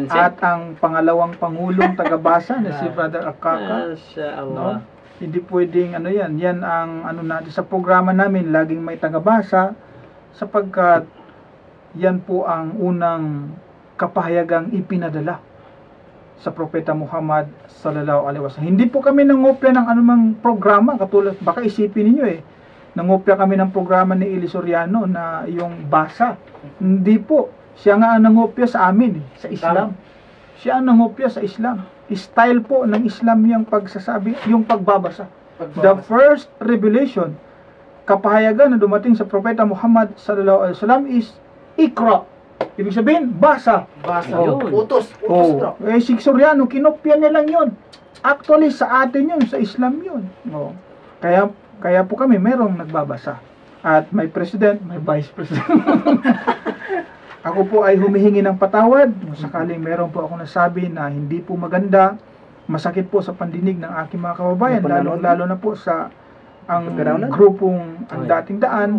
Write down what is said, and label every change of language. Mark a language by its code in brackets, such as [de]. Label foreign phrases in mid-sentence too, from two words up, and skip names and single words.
[tl] at ang pangalawang Pangulong Tagabasa na si Brother Akaka. Mashallah. No? Hindi pwedeng yan ang natin sa programa namin, laging may tagabasa sapagkat yan po ang unang kapahayagang ipinadala sa Propeta Muhammad [ar] صلى الله عليه وسلم. [tl] Hindi po kami nangopya ng anumang programa, katulad, baka isipin niyo nangopya kami ng programa ni Eli Soriano na yung basa. Hindi po. Siya nga ang nangopya sa amin, sa Islam. Siya ang nangopya sa Islam. Style po ng Islam yung pagsasabi, yung pagbabasa. [en] The first revelation, [tl] kapahayagan na dumating sa Propeta Muhammad [ar] صلى الله عليه وسلم [tl] is Iqra. Ibig sabihin, basa. Utos. Si Soriano, kinopya niya lang yun. Actually, sa atin yun, sa Islam yun. Kaya po kami, merong nagbabasa. At may president, may [en] vice president. [tl] Ako po ay humihingi ng patawad. Sakaling meron po ako nasabi na hindi po maganda, masakit po sa pandinig ng aking mga kababayan, lalo na po sa ang grupong ang dating daan.